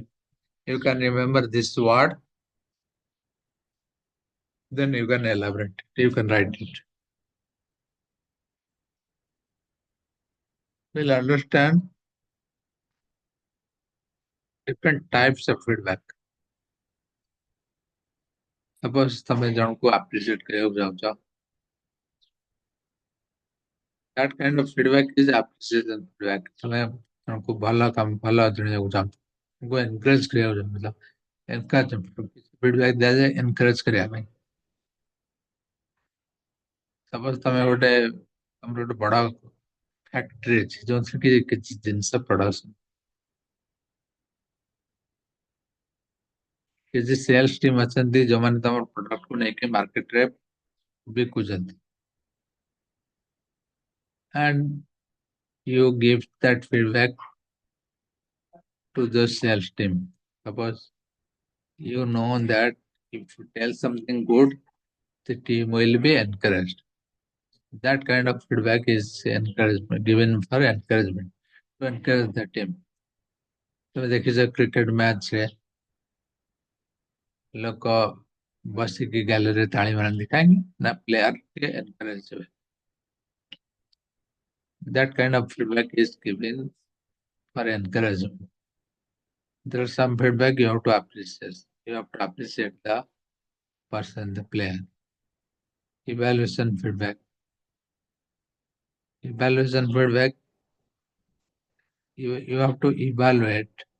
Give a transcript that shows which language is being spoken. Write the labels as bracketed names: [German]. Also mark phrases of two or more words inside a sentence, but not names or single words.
[English] You can remember this word, then you can elaborate it. You can write it. We'll understand different types of feedback. Suppose [Odia] ତମେ ଜଣକୁ [English] appreciate [Odia] କରିବାକୁ ଚାହୁଁଛ [English] that kind of feedback is appreciation feedback. [Odia] ତମେ ଜଣକୁ ଭଲ ଜଣେଇବାକୁ ଚାହୁଁଛ ତାଙ୍କୁ encourage କରିବାକୁ ଚାହୁଁଛ [English] encourage feedback [Odia] ଦିଆଯାଏ encourage କରିବା ପାଇଁ ସପୋଜ ତମର ଗୋଟେ ବଡ ଫ୍ୟାକ୍ଟ୍ରି ଅଛି ଯୋଉଥିରେ କି କିଛି ଜିନିଷ ପ୍ରଡକ୍ସନ କିଛି [English] sales team [Odia] ଅଛନ୍ତି ଯୋଉମାନେ ତମର ପ୍ରଡକ୍ଟକୁ ନେଇକି ମାର୍କେଟରେ ବିକୁଛନ୍ତି [English] and you give that feedback to the sales team. Suppose you know that if you tell something good, the team will be encouraged. That kind of feedback is encouragement given for encouragement to encourage the team. [Odia] ତମେ ଦେଖିଛ କ୍ରିକେଟ ମ୍ୟାଚରେ ଲୋକ ବସିକି ଗ୍ୟାଲେରୀରେ ତାଳି ମାରନ୍ତି କାହିଁକି ନା ପ୍ଲେୟାର ଟିକେ ଏନକରେଜ ହେବେ [English] that kind of feedback is given for encouragement. There is some feedback you have to appreciate. You have to appreciate the person, the player. Evaluation feedback. Evaluation feedback, you have to evaluate.